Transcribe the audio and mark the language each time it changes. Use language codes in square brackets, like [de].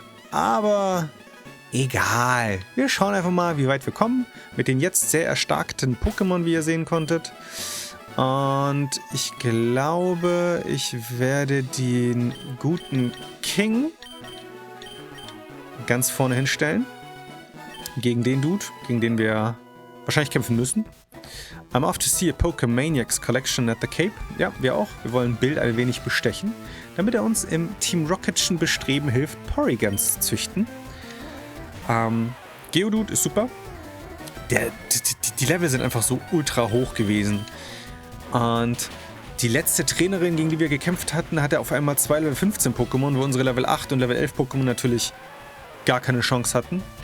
[de] Aber egal. Wir schauen einfach mal, wie weit wir kommen mit den jetzt sehr erstarkten Pokémon, wie ihr sehen konntet. Und ich glaube, ich werde den guten King ganz vorne hinstellen. Gegen den Dude, gegen den wir wahrscheinlich kämpfen müssen. [en] I'm off to see a Pokemaniacs Collection at the Cape. [de] Ja, wir auch. Wir wollen Bill ein wenig bestechen, damit er uns im Team Rocketschen Bestreben hilft, Porygons zu züchten. Geodude ist super. Die Level sind einfach so ultra hoch gewesen. Und die letzte Trainerin, gegen die wir gekämpft hatten, hatte auf einmal 2 Level 15 Pokémon, wo unsere Level 8 und Level 11 Pokémon natürlich gar keine Chance hatten.